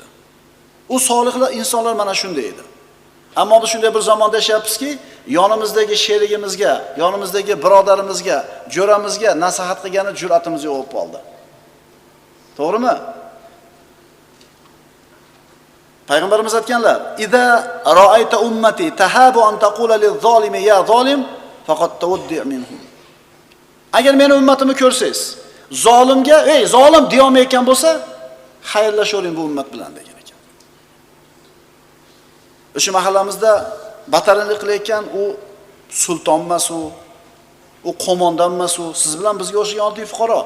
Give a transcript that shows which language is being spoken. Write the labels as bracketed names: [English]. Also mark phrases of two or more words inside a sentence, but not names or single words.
[Uzbek] U solihlar insonlar mana shunday edi. Ammo biz shunday bir zamonda yashayapmizki, yonimizdagi sherigimizga, yonimizdagi birodarimizga, jo'ramizga nasihat qilgani jur'atimiz yo'q bo'lib qoldi. To'g'rimi? Payg'ambarimiz aytganlar: [Arabic] "إذا رأيت أمتي تهاب أن تقول للظالم يا ظالم فقد تودع منهم." [Uzbek] Agar meni ummatimni ko'rsangiz, zolimga, "Ey zolim" deya olmayotgan bo'lsa, xayrlashavering bu ummat bilan degan ekan. O'sha mahallamizda batarinlik qilayotgan u sulton emas, u qo'mondan emas, siz bilan bizga o'xshagan oddiy fuqaro.